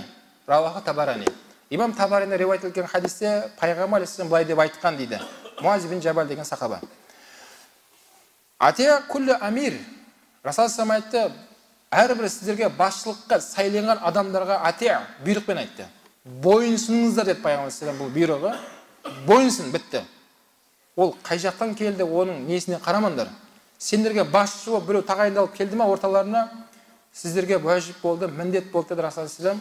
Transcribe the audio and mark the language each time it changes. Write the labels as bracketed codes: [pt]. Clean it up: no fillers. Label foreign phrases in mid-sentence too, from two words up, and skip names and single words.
[ar] رواه الطبراني. [kk] Имам Табарини риуаят еткен хадисте пайғамбар алейхиссалам былай деп айтқан дейді. Муаз бин Джабал деген сахаба. [ar] أطع كل أمير. [kk] Расул алейхиссалам айтты, әрбір сіздерге басшылыққа сайленген адамдарға атия бұйрықпен айтты. Бойынсыныңыздар деді пайғамбар алейхиссалам, бұл бұйрығы. Бойынсын, бітті. Ол қай жақтан келді, оның несіне қарамаңдар. Сендерге басшы болып біреу тағайындалып келді ме орталарына, сіздерге уәжіп болды, міндет болды деді Расул алейхиссалам.